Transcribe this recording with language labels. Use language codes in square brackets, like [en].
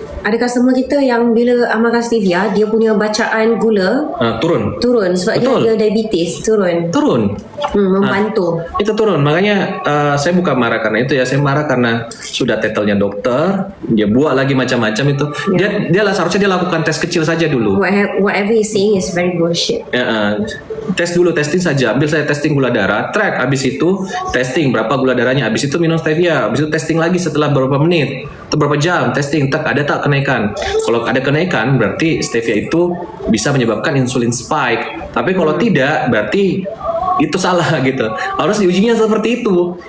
[ms] Ada customer kita yang bila amalkan stevia, dia punya bacaan gula turun. sebab Betul. dia diabetes turun. Membantu. Itu turun, makanya saya bukan marah karena itu ya, saya marah karena sudah title-nya dokter, dia buat lagi macam-macam itu. Dia lah seharusnya dia lakukan tes kecil saja dulu. [en] Whatever he's saying is very bullshit. [ms] Tes dulu, testing saja. Ambil saya testing gula darah, track. Habis itu testing berapa gula darahnya. Habis itu minum stevia. Habis itu testing lagi setelah beberapa menit atau berapa jam. Testing, ada tak kenaikan. Kalau ada kenaikan, berarti stevia itu bisa menyebabkan insulin spike. Tapi kalau tidak, berarti itu salah gitu. Harus diujinya seperti itu.